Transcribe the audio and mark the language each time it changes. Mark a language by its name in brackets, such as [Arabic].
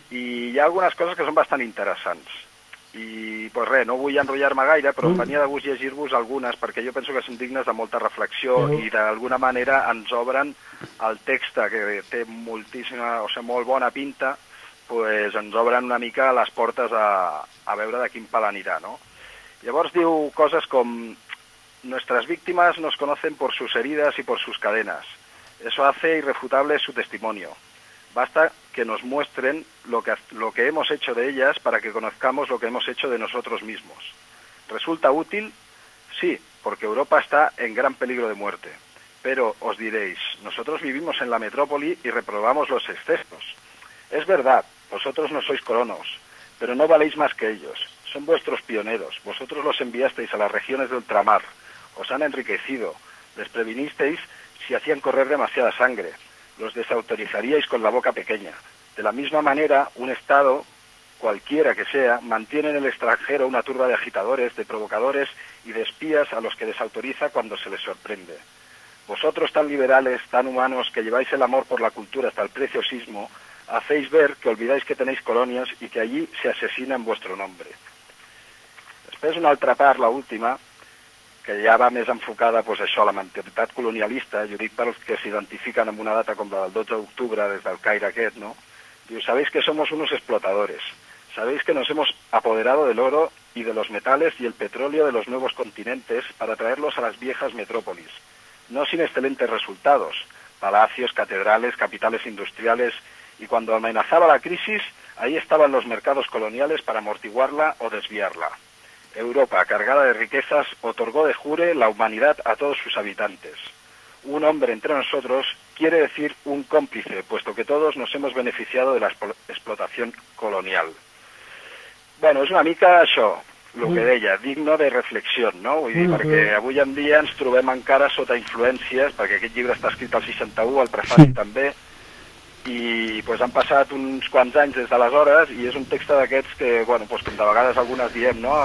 [Catalan] i hi ha algunes coses que són bastant interessants. I, pues res, no vull enrotllar-me gaire, però venia de gust llegir-vos algunes, perquè jo penso que són dignes de molta reflexió i d'alguna manera ens obren el text, que té moltíssima, o sigui, molt bona pinta, pues ens obren una mica les portes a veure de quin pal anirà, no? Llavors diu coses com [Spanish] «Nuestras víctimas nos conocen por sus heridas y por sus cadenas. Eso hace irrefutable su testimonio. Basta que nos muestren lo que hemos hecho de ellas para que conozcamos lo que hemos hecho de nosotros mismos. ¿Resulta útil? Sí, porque Europa está en gran peligro de muerte. Pero os diréis, nosotros vivimos en la metrópoli y reprobamos los excesos. Es verdad, vosotros no sois colonos, pero no valéis más que ellos. Son vuestros pioneros, vosotros los enviasteis a las regiones de ultramar. Os han enriquecido, les previnisteis si hacían correr demasiada sangre. Los desautorizaríais con la boca pequeña. De la misma manera, un Estado cualquiera que sea, mantiene en el extranjero una turba de agitadores, de provocadores y de espías a los que desautoriza cuando se les sorprende. Vosotros, tan liberales, tan humanos, que lleváis el amor por la cultura hasta el preciosismo, hacéis ver que olvidáis que tenéis colonias y que allí se asesina en vuestro nombre. [Catalan] Després, una altra part, la última, que ja va més enfocada, pues, això, a la mentalitat colonialista, jo dic pels que s'identifiquen amb una data com la del 12 d'octubre, des del Caire aquest, no? [Spanish] Diu, sabéis que somos unos explotadores, sabéis que nos hemos apoderado del oro y de los metales y el petróleo de los nuevos continentes para traerlos a las viejas metrópolis, no sin excelentes resultados, palacios, catedrales, capitales industriales, y cuando amenazaba la crisis, ahí estaban los mercados coloniales para amortiguarla o desviarla. Europa, cargada de riquezas, otorgó de jure la humanidad a todos sus habitantes. Un hombre entre nosotros quiere decir un cómplice, puesto que todos nos hemos beneficiado de la explotación colonial. [Catalan] Bueno, és una mica això, el que deia, digno de reflexió, no? Vull dir, perquè avui en dia ens trobem encara sota influències, perquè aquest llibre està escrit al 61, al prefaci també, i pues, han passat uns quants anys des d'aleshores, i és un text d'aquests que, bueno, pues, com de vegades algunes diem, no?